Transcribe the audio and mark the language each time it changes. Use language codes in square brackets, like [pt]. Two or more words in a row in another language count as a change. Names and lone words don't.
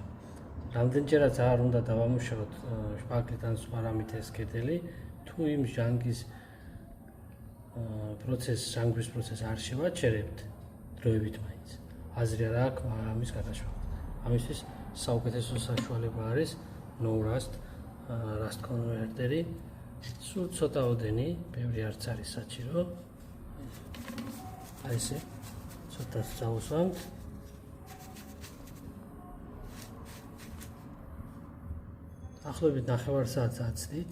[ka] რამდენჯერაც არ უნდა დავამუშავოთ შპაკლიდან სხვა რამით ეს კედელი, თუ იმ ჟანგვის პროცესს არ შევაჩერებთ დროებით მაინც. აზრი არ აქვს ამის გადაშლა. ამისთვის საუკეთესო საშუალება არის [en] no rust rust converter- [ka] ი. სულ ცოტაოდენი, ბევრი არც არის საჭირო. აი ესე ცოტა წავუსვამთ. ახლობით 9 საათს აცდით.